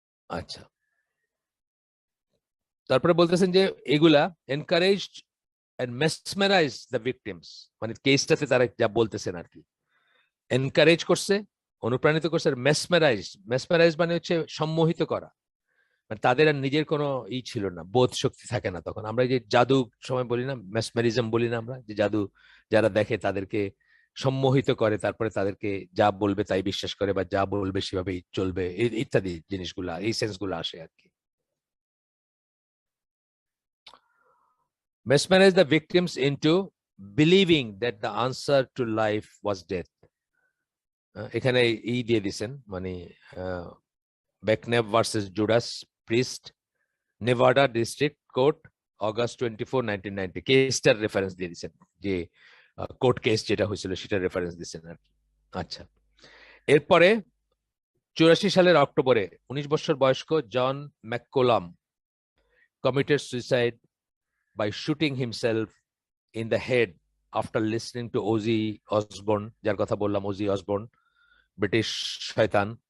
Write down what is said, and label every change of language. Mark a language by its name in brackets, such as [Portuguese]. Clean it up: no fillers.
[Bangla] আচ্ছা, তারপরে বলতেছেন যে এগুলা [English] encouraged and mesmerize the victims, [Bangla] মানে কেসটাতে তারা যা বলতেছেন আর কি, এনকারেজ করছে, অনুপ্রাণিত করছে, মেসমেরাইজ, মেসমেরাইজ মানে হচ্ছে সম্মোহিত করা, মানে তাদের আর নিজের কোনো ছিল না, বোধ শক্তি থাকে না তখন। আমরা যে জাদু সময় বলি না, মেসমেরিজম বলি না আমরা, যে জাদু যারা দেখে তাদেরকে সম্মোহিত করে, তারপরে তাদেরকে যা বলবে তাই বিশ্বাস করে, বা যা বলবে সেভাবেই চলবে, ইত্যাদি জিনিসগুলা, এই সেন্সগুলো আসে আর কি। [English] Mesmerize the victims into believing that the answer to life was death. [Bangla] এখানে দিয়ে দিছেন, মানে বেকনেভ versus Judas priest, Nevada district court, August 24, 1990, কেসটার reference দিয়ে দিচ্ছেন, যে কোর্ট কেস যেটা হয়েছিল সেটার রেফারেন্স দিচ্ছেন আর কি। আচ্ছা, এরপরে 84 সালের অক্টোবরে 19 বছর বয়স্ক জন ম্যাককোলাম [English] committed suicide by shooting himself in the head after listening to [Bangla] OG Osborne, যার কথা বললাম, ওজি অসবর্ন, ব্রিটিশ শয়তান।